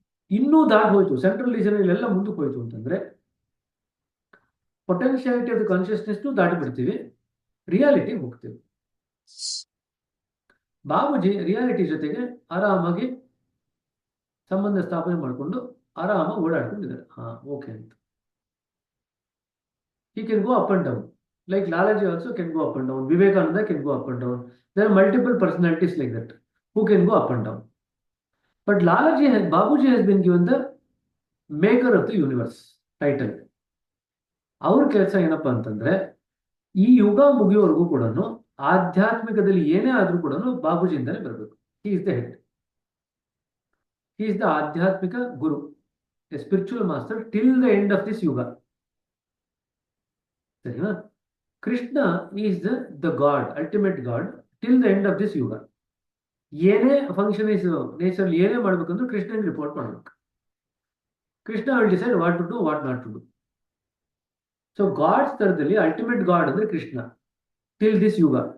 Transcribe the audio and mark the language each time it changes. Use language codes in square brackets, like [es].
[kn] ಇನ್ನೂ ದಾಟ್ ಹೋಯ್ತು, central region ಎಲ್ಲ ಮುಂದಕ್ಕೆ ಹೋಯ್ತು ಅಂತಂದ್ರೆ ಪೊಟೆನ್ಶಿಯಾಲಿಟಿ ಆಫ್ ದ ಕಾನ್ಶಿಯಸ್ನೆಸ್ ದಾಟಿ ಬಿಡ್ತೀವಿ, ರಿಯಾಲಿಟಿ ಹೋಗ್ತೀವಿ. ಬಾಬುಜಿ ರಿಯಾಲಿಟಿ ಜೊತೆಗೆ ಆರಾಮಾಗಿ ಸಂಬಂಧ ಸ್ಥಾಪನೆ ಮಾಡಿಕೊಂಡು ಆರಾಮಾಗಿ ಓಡಾಡ್ಕೊಂಡಿದ್ದಾರೆ. ಓಕೆ ಅಂತ. [en] He can go up and down. Like Lalaji also can go up and down. Vivekananda can go up and down. There are multiple personalities like that who can go up and down. But Babuji has been given the maker of the universe title. [kn] ಅವ್ರ ಕೆಲಸ ಏನಪ್ಪಾ ಅಂತಂದ್ರೆ ಈ ಯುಗ ಮುಗಿಯೋವರೆಗೂ ಕೂಡ ಆಧ್ಯಾತ್ಮಿಕದಲ್ಲಿ ಏನೇ ಆದ್ರೂ ಕೂಡ ಬಾಬುಜಿಯಿಂದಲೇ ಬರಬೇಕು. [en] He is the head. He is the [kn] ಆಧ್ಯಾತ್ಮಿಕ ಗುರು, [en] a spiritual master till the end of this yuga. [kn] ಸರಿನಾ? [en] Krishna is the god, ultimate god till the end of this yuga. [kn] ಏನೇ ಫಂಕ್ಷನ್ ನೇಚರ್ ಏನೇ ಮಾಡ್ಬೇಕಂದ್ರೂ ಕೃಷ್ಣನ್ ರಿಪೋರ್ಟ್ ಮಾಡ್ಬೇಕು. [en] Krishna will decide what to do, what not to do. So god ಸ್ತರದಲ್ಲಿ ultimate god ಅಂದ್ರೆ Krishna till this yuga.